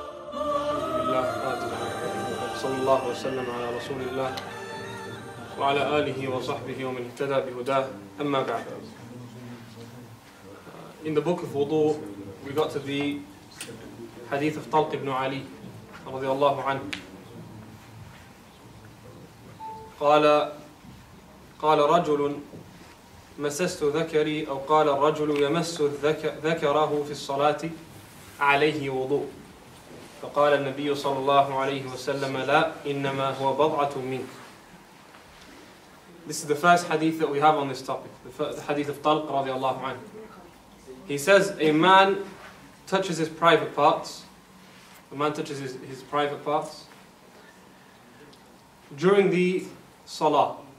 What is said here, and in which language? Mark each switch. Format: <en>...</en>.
<ar>صلى الله وسلم على رسول الله وعلى آله وصحبه ومن اهتدى بهداه أما بعد.</ar> <en>In the book of wudu, we got to the hadith of Talq ibn Ali رضي الله عنه.</en> <ar>قال رجل مسست ذكري أو قال الرجل يمس ذكره في الصلاة عليه وضوء. فقال النبي صلى الله عليه وسلم لا إنما هو بضعة منك.</ar> <en>This is the first hadith that we have on this topic, the hadith of Talq رضي الله عنه. He says a man touches his private parts. A man touches his private parts during the salah.</en>